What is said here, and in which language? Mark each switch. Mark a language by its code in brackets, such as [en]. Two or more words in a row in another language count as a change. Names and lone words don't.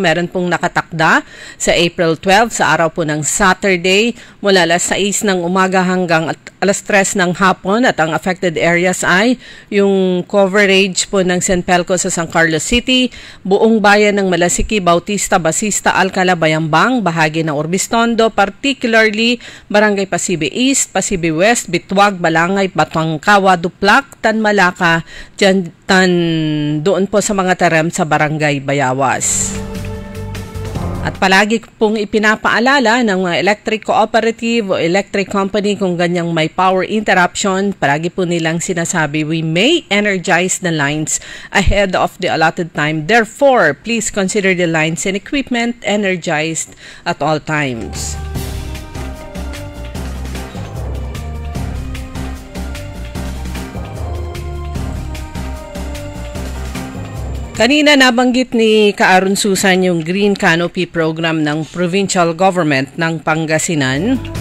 [tl] Meron pong nakatakda sa April 12 sa araw po ng Saturday mula alas 6 ng umaga hanggang alas 3 ng hapon. At ang [en] affected areas [tl] ay yung coverage po ng Sinpelco sa San Carlos City, buong bayan ng Malasiki, Bautista, Basista, Alcala, Bayambang, bahagi ng Urbistondo, particularly Barangay Pasibe East, Pasibe West, Bitwag, Balangay, Batangkawa, Duplak, Tanmalaka, doon po sa mga terem sa Barangay Bayawas. At palagi pong ipinapaalala ng mga [en] electric cooperative [tl] o [en] electric company [tl] kung ganyang may [en] power interruption, [tl] palagi po nilang sinasabi, [en] we may energize the lines ahead of the allotted time. Therefore, please consider the lines and equipment energized at all times. [tl] Kanina nabanggit ni Kaaron Susan yung Green Canopy Program ng Provincial Government ng Pangasinan.